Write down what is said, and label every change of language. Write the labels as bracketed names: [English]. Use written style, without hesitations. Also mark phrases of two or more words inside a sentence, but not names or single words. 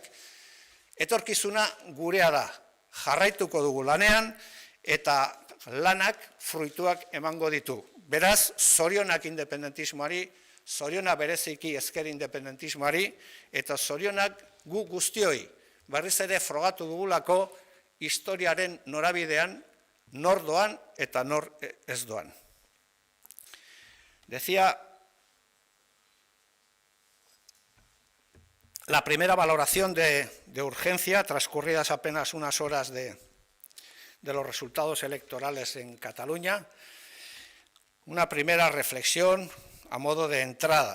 [Basque] Etorkizuna gurea da, jarraituko dugu lanean eta lanak fruituak emango ditu. Beraz, zorionak independentismoari, zorionak bereziki ezker independentismoari eta zorionak gu guztioi, berriz ere frogatu dugulako historiaren norabidean, nor doan eta nor ez doan. [Spanish] Decía, la primera valoración de urgencia, transcurridas apenas unas horas de los resultados electorales en Cataluña, una primera reflexión a modo de entrada.